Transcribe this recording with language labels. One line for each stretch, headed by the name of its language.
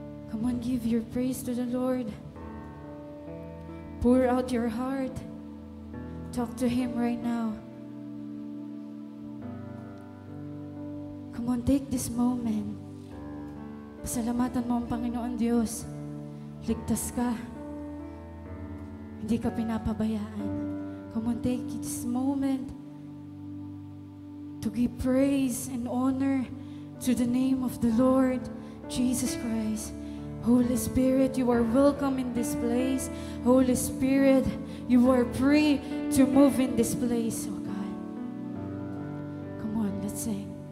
English: Come on, give your praise to the Lord. Pour out your heart. Talk to Him right now. Come on, take this moment.
Filipino: Pasalamatan mo ang Panginoon Diyos. Ligtas ka. Hindi ka pinapabayaan.
English: Come on, take this moment to give praise and honor to the name of the Lord Jesus Christ. Holy Spirit, you are welcome in this place. Holy Spirit, you are free to move in this place, oh God. Come on, let's sing.